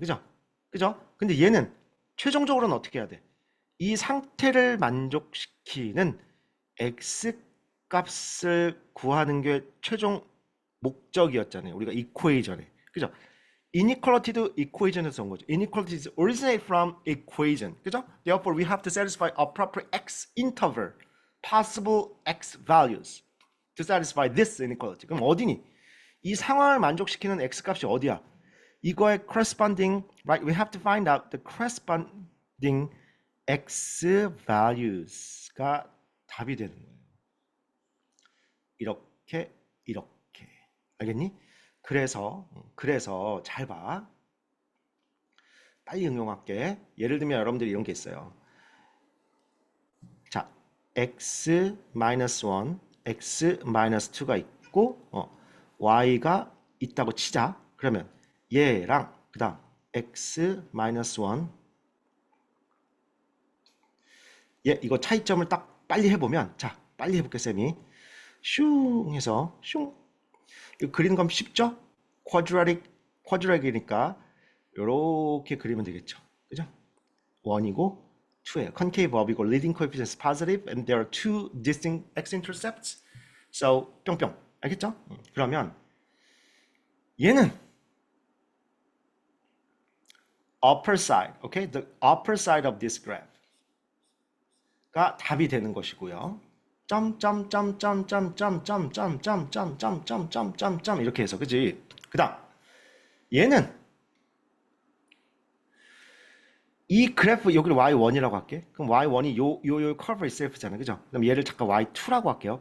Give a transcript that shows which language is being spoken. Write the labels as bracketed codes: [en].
[ko] 그죠? 근데 얘는 최종적으로는 어떻게 해야 돼? 이 상태를 만족시키는 x 값을 구하는 게 최종 목적이었잖아요. 우리가 이퀘이전에. 그죠? inequality도 equation에서 온 거죠. [en] inequalities originate from equation. [ko] 그죠? [en] Therefore, we have to satisfy a proper x interval, possible x values to satisfy this inequality. [ko] 그럼 어디니? 이 상황을 만족시키는 x 값이 어디야? 이거에 [en] corresponding, right? We have to find out the corresponding x values가 [ko] 답이 되는 거예요. 이렇게. 알겠니? 그래서 잘 봐. 빨리 응용할게. 예를 들면 여러분들이 이런 게 있어요. 자, x-1, x-2가 있고 y가 있다고 치자. 그러면 얘랑 그다음 x-1 이거 차이점을 딱 빨리 해보면 자, 빨리 해볼게 쌤이. 슝 해서 슝. 이거 그리는 건 쉽죠? 쿼드라틱이니까 이렇게 그리면 되겠죠. 그죠? 1이고 2예요. [en] concave [ko] 업이고 [en] leading coefficient is positive and there are two distinct x-intercepts. So [ko] 뿅뿅. 알겠죠? 그러면 얘는 [en] upper side, okay? The upper side of this graph가 [ko] 답이 되는 것이고요. 점점점점점점점점점점점점점점 이렇게 해서 그지? 그다음 얘는 이 그래프 여기를 y1이라고 할게. 그럼 y1이 요 커브 itself잖아, 그죠? 그럼 얘를 잠깐 y2라고 할게요.